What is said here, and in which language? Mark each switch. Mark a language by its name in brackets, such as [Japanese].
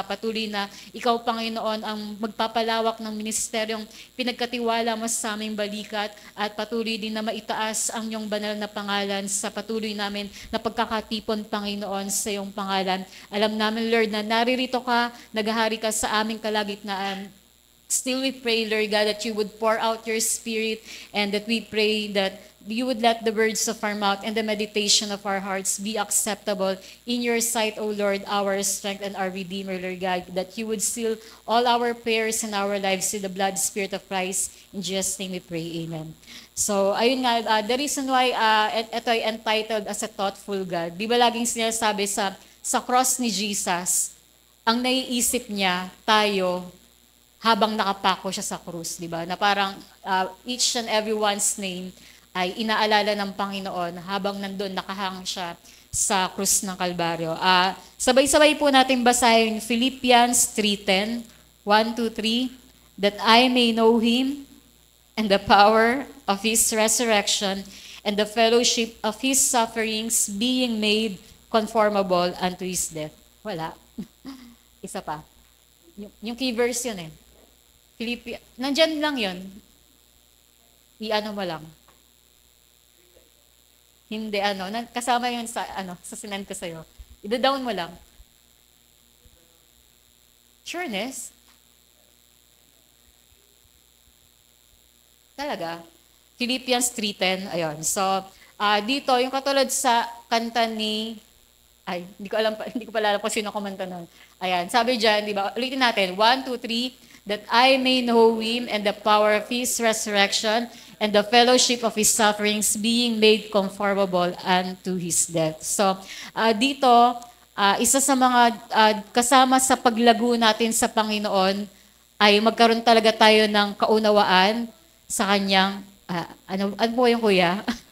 [Filipino] Patuloy na ikaw, Panginoon, ang magpapalawak ng ministeryong pinagkatiwala mo sa aming balikat at patuloy din na maitaas ang iyong banal na pangalan sa patuloy namin na pagkakatipon, Panginoon, sa iyong pangalan. Alam namin, Lord, na naririto ka, naghahari ka sa aming kalagitnaan. [English] Still we pray, Lord God, that you would pour out your Spirit and that we pray that you would let the words of our mouth and the meditation of our hearts be acceptable in your sight, O Lord, our strength and our Redeemer, Lord God, that you would seal all our prayers and our lives with the blood Spirit of Christ. In Jesus' name we pray, amen. [Filipino] So, ayun nga, the reason why ito ay entitled as a thoughtful God, di ba laging sinasabi sa cross ni Jesus, ang naiisip niya, tayo, habang nakapako siya sa krus, di ba? Na parang each and everyone's name ay inaalala ng Panginoon habang nandun nakahang siya sa krus ng Kalbaryo. [English] Sabay-sabay po natin basahin Philippians 3:10, 1-3, that I may know Him and the power of His resurrection and the fellowship of His sufferings, being made conformable unto His death. [Filipino] Wala. Isa pa. Yung key verse yun eh. Nandyan lang yun. I-ano mo lang. Hindi kasama yun sa sinend ko sa'yo. I-down mo lang. Sureness? Talaga. Philippians 3:10, ayun. So, dito, yung katulad sa kanta ni, hindi ko alam, hindi ko pala alam kung sino kumanta nun. [English] Ayan, sabi dyan, di ba, ulitin natin, 1, 2, 3, that I may know Him and the power of His resurrection and the fellowship of His sufferings, being made conformable unto His death. [Filipino] So, dito, isa sa mga kasama sa paglago natin sa Panginoon ay magkaroon talaga tayo ng kaunawaan sa Kanyang, ano po yung kuya?